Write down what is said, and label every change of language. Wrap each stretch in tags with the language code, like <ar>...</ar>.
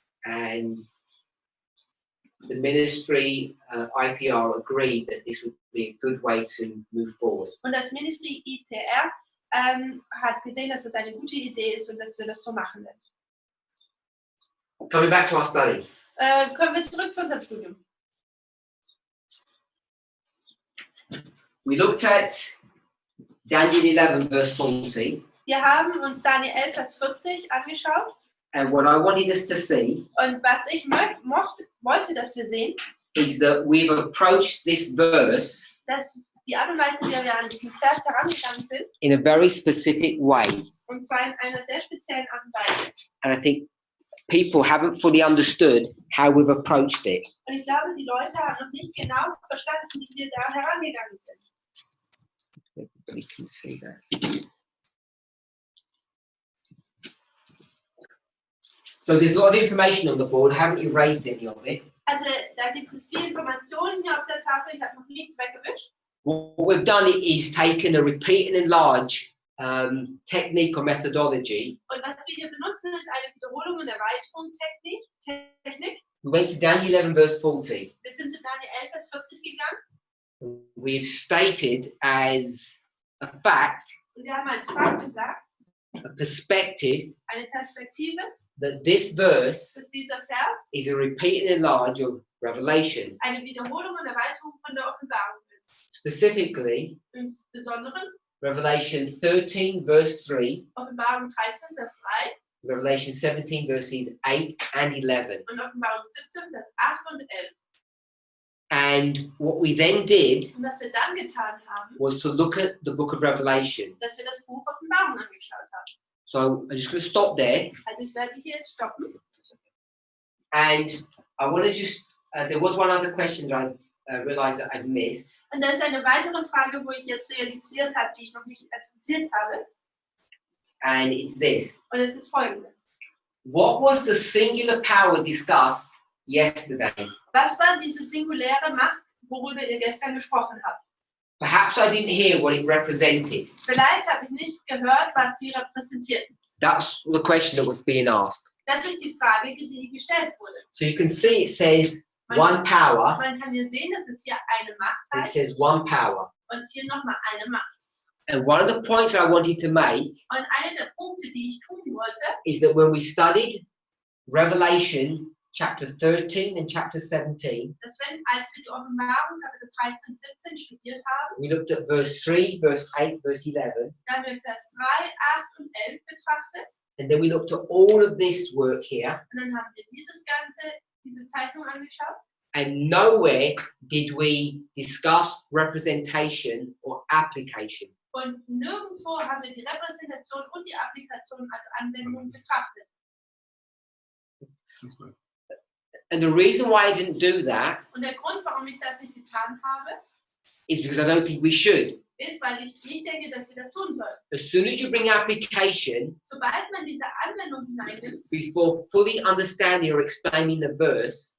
<en>And the ministry, IPR, agreed that this would be a good way to move forward.</en> <de>Und das Ministry IPR hat gesehen, dass das eine gute Idee ist und dass wir das so machen werden.</de> <en>Coming back to our study.</en> <de>Kommen wir zurück zu unserem Studium.</de> <en>We looked at Daniel 11, verse 40.</en> <de>Wir haben uns Daniel 11, Vers 40 angeschaut.</de> <en>And what I wanted us to see</en> <de>Und was ich wollte, dass wir sehen,</de> <en>is that we've approached this verse</en> <de>dass die Art und Weise, wie wir an diesen Vers herangegangen sind,</de> <en>in a very specific way.</en> <de>und zwar in einer sehr speziellen Art und Weise.</de> <en>And I think people haven't fully understood how we've approached it.</en> <de>Und ich glaube, die Leute haben noch nicht genau verstanden, wie wir da herangegangen sind.</de> <en>Everybody can see that. So there's a lot of information on the board. I haven't erased any of it.</en> <de>Also da gibt es viele Informationen hier auf der Tafel. Ich habe noch nichts weggewischt.</de> <en>What we've done is taken a repeat and enlarge technique or methodology.</en> <de>Und was wir hier benutzen, ist eine Wiederholung und Erweiterung Technik.</de> <en>We went to Daniel 11, verse 40.</en> <de>Wir sind zu Daniel 11, Vers 40 gegangen.</de> <en>We've stated as a fact,</en> <de>Und wir haben als Fakt gesagt,</de> <en>a perspective,</en> <de>eine Perspektive,</de> <en>that this verse</en> <de>dass dieser Vers</de> <en>is a repeat and enlarge of Revelation.</en> <de>eine Wiederholung und Erweiterung von der Offenbarung ist.</de> <en>Specifically,</en> <de>Im Besonderen</de> <en>Revelation 13, verse 3,</en> <de>Offenbarung 13, Vers 3</de> <en>Revelation 17, verses 8 and 11.</en> <de>und Offenbarung 17, Vers 8 und 11.</de> <en>And what we then did</en> <de>Und was wir dann getan haben,</de> <en>was to look at the book of Revelation.</en> <de>dass wir das Buch Offenbarung angeschaut haben.</de> <en>So I'm just going to stop there.</en> <de>Also ich werde hier jetzt stoppen.</de> <en>And I want to just, there was one other question that I realized that I've missed.</en> <de>Und da ist eine weitere Frage, wo ich jetzt realisiert habe, die ich noch nicht adressiert habe.</de> <en>And it's this.</en> <de>Und es ist folgende.</de> <en>What was the singular power discussed yesterday?</en> <de>Was war diese singuläre Macht, worüber ihr gestern gesprochen habt?</de> <en>Perhaps I didn't hear what it represented.</en> <de>Vielleicht habe ich nicht gehört, was sie repräsentierten.</de> <en>That's the question that was being asked.</en> <de>Das ist die Frage, die gestellt wurde.</de> <en>So you can see it says one power.</en> <de>Man kann hier sehen, dass es hier eine Macht</de> <en>It</en> <de>heißt</de> <en>says one power.</en> <de>und hier nochmal eine Macht.</de> <en>And one of the points that I wanted to make</en> <de>Und einer der Punkte, die ich tun wollte,</de> <en>is that when we studied Revelation chapter 13 and chapter 17,</en> <de>dass als wir die Offenbarung Kapitel 13 und 17 studiert haben,</de> <en>we looked at verse 3, verse 8, verse 11,</en> <de>da haben wir Vers 3, 8 und 11 betrachtet.</de> <en>and then we looked at all of this work here,</en> <de>Und dann haben wir diese Zeichnung angeschaut.</de> <en>and nowhere did we discuss representation or application.</en> <de>Und nirgendwo haben wir die Repräsentation und die Applikation als Anwendung betrachtet.</de> <en>And the reason why I didn't do that</en> <de>Und der Grund, warum ich das nicht getan habe,</de> <en>is because I don't think we should.</en> <de>ist, weil ich nicht denke, dass wir das tun sollen.</de> <en>As soon as you bring application,</en> <de>Sobald man diese Anwendung hineinnimmt,</de> <en>before fully understanding or explaining the verse,</en>